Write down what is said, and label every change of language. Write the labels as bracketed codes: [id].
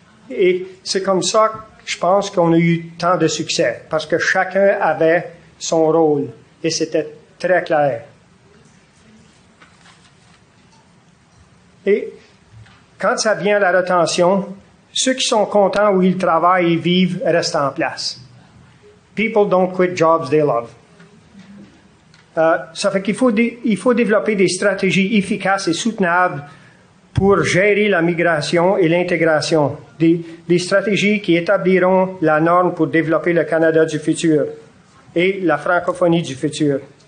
[fr] Et c'est comme ça que je pense qu'on a eu tant de succès, parce que chacun avait son rôle, et c'était très clair. Et quand ça vient à la rétention, ceux qui sont contents où ils travaillent et vivent restent en place. [en] People don't quit jobs they love. [fr] Ça fait qu'il faut développer des stratégies efficaces et soutenables pour gérer la migration et l'intégration. Des stratégies qui établiront la norme pour développer le Canada du futur et la francophonie du futur.